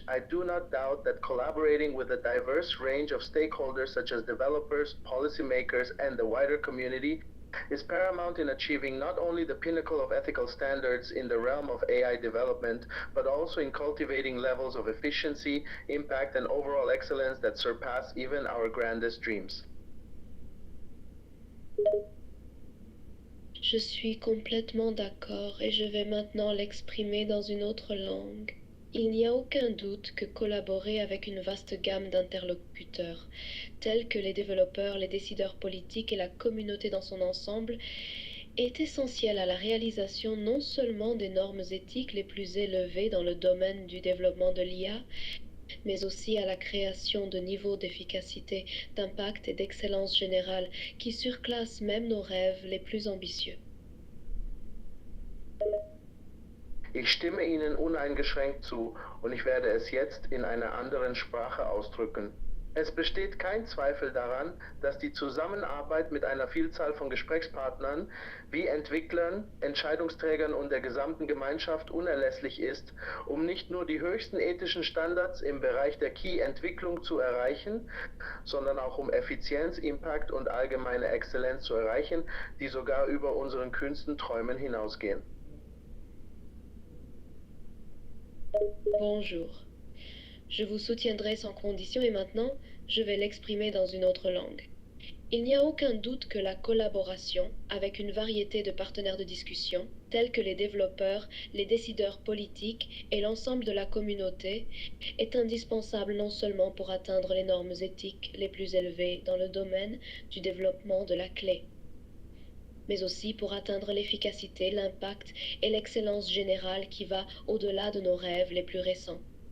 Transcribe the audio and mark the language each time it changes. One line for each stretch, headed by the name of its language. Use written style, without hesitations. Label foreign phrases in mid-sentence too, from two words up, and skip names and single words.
English: I do not doubt that collaborating with a diverse range of stakeholders such as developers, policymakers, and the wider community is paramount in achieving not only the pinnacle of ethical standards in the realm of AI development, but also in cultivating levels of efficiency, impact, and overall excellence that surpass even our grandest dreams.
French: Je suis complètement d'accord et je vais maintenant l'exprimer dans une autre langue. Il n'y a aucun doute que collaborer avec une vaste gamme d'interlocuteurs, tels que les développeurs, les décideurs politiques et la communauté dans son ensemble, est essentiel à la réalisation non seulement des normes éthiques les plus élevées dans le domaine du développement de l'IA, mais aussi à la création de niveaux d'efficacité, d'impact et d'excellence générale qui surclassent même nos rêves les plus ambitieux.
German: Ich stimme Ihnen uneingeschränkt zu und ich werde es jetzt in einer anderen Sprache ausdrücken. Es besteht kein Zweifel daran, dass die Zusammenarbeit mit einer Vielzahl von Gesprächspartnern wie Entwicklern, Entscheidungsträgern und der gesamten Gemeinschaft unerlässlich ist, um nicht nur die höchsten ethischen Standards im Bereich der KI-Entwicklung zu erreichen, sondern auch um Effizienz, Impact und allgemeine Exzellenz zu erreichen, die sogar über unseren kühnsten Träumen hinausgehen.
French: Bonjour. Je vous soutiendrai sans condition et maintenant, je vais l'exprimer dans une autre langue. Il n'y a aucun doute que la collaboration avec une variété de partenaires de discussion, tels que les développeurs, les décideurs politiques et l'ensemble de la communauté, est indispensable non seulement pour atteindre les normes éthiques les plus élevées dans le domaine du développement de la clé, mais aussi pour atteindre l'efficacité, l'impact et l'excellence générale qui va au-delà de nos rêves les plus récents.